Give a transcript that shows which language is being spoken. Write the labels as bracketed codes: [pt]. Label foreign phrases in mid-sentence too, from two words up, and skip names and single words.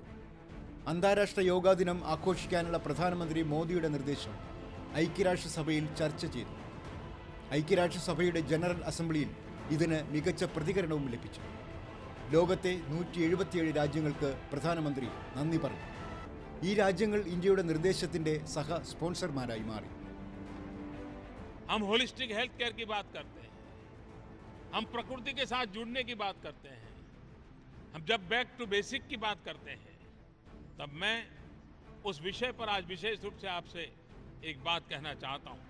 [ml] അന്താരാഷ്ട്ര യോഗാ ദിനം ആഘോഷിക്കാനുള്ള പ്രധാനമന്ത്രി മോദിയുടെ നിർദ്ദേശം ഐക്യരാഷ്ട്രസഭയിൽ ചർച്ച ചെയ്തു. ഐക്യരാഷ്ട്രസഭയുടെ ജനറൽ അസംബ്ലിയിൽ ഇതിന് മികച്ച പ്രതികരണവും ലഭിച്ചു. ലോകത്തെ 177 രാജ്യങ്ങൾക്ക് പ്രധാനമന്ത്രി നന്ദി പറഞ്ഞു. ഈ രാജ്യങ്ങൾ ഇന്ത്യയുടെ നിർദ്ദേശത്തിന്റെ സഹ സ്പോൺസർമാരായി മാറി. [hi] हम [en] holistic health care [hi] की बात करते हैं, हम प्रकृति के साथ जुड़ने की बात करते हैं, हम जब [en] back to basic [hi] की बात करते हैं, तब मैं उस विषय पर आज विशेष रूप से आपसे एक बात कहना चाहता हूं।